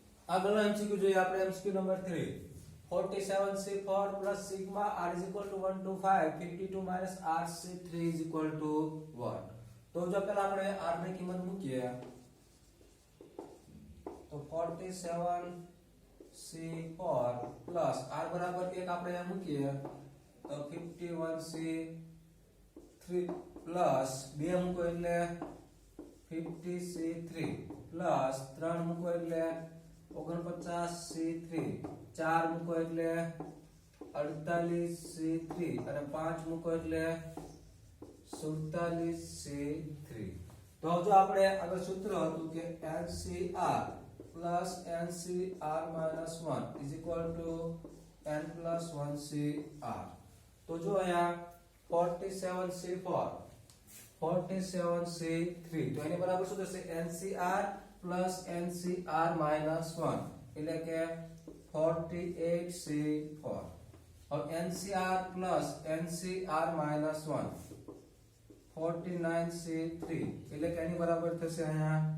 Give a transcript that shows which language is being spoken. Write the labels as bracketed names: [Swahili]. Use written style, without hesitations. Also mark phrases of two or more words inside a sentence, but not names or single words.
[Gujarati] આગળનો MCQ જોઈએ આપણે MCQ નંબર 3 47C4 [English] plus sigma r is equal to 1 to 5 52 minus rc3 is equal to 1 [Gujarati] તો જો પહેલા આપણે r ની કિંમત મૂકીએ તો 47C4 [English] plus r [Gujarati] બરાબર 1 આપણે અહીંયા મૂકીએ તો 51C3 plus 2 મૂકો એટલે 50C3 plus 3 મૂકો એટલે 49C3 4 મૂકો એટલે 48C3 અને 5 મૂકો એટલે 47C3 તો જો આપણે આગળ સૂત્ર હતું કે [English] NCR plus NCR minus 1 is equal to n plus 1CR [Gujarati] તો જો અહીંયા 47C4 47C3 તો એની બરાબર શું થશે [English] NCR plus NCR minus 1 [Gujarati] એટલે કે 48C4 और [English] NCR plus NCR minus 1 [Gujarati] 49C3 એટલે કે એની બરાબર થશે અહીંયા